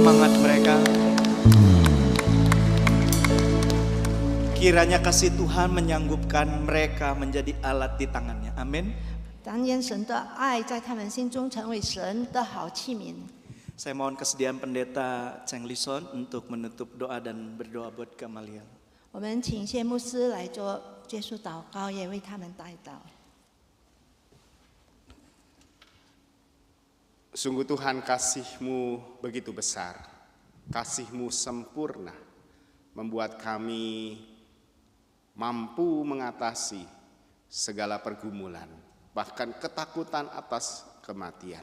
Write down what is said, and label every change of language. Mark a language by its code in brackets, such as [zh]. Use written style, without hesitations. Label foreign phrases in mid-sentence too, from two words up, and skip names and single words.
[id] buat mereka. Kiranya kasih Tuhan menyanggupkan mereka menjadi alat di tangannya. Amin. [zh] 但愿神的爱在他们心中成为神的好器皿。 [id] Saya mohon kesediaan pendeta Cheng Lison untuk menutup doa dan berdoa buat Gamaliel. [zh] 我们请谢牧师来做结束祷告，也为他们代祷。 [id] Sungguh Tuhan, kasih-Mu begitu besar, kasih-Mu sempurna, membuat kami mampu mengatasi segala pergumulan, bahkan ketakutan atas kematian.